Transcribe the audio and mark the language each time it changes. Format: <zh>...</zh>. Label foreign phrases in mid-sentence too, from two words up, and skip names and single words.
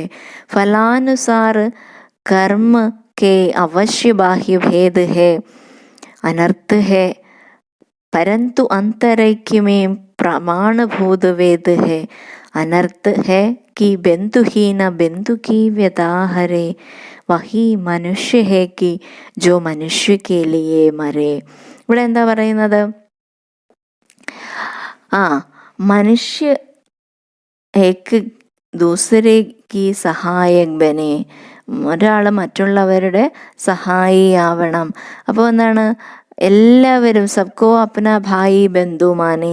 <hi>फलानुसार कर्म के अवश्य बाह्य भेद है, अनर्थ है, परंतु अंतरैक्य में प्रमाणभूत वेद है. अनर्थ है कि बंधुहीन बंधु की व्यथा हरे. वही मनुष्य है कि जो मनुष्य के लिए मरे.</hi> <ml>ഇവിടെ എന്താ പറയുന്നത്?</ml> <hi>मनुष्य एक दूसरे की सहायक बने.</hi> <ml>ഒരാൾ മറ്റുള്ളവരുടെ സഹായിയാവണം. അപ്പോൾ എന്താണ്?</ml> <hi>എല്ലാവരും सबको अपना भाई बंधु माने.</hi>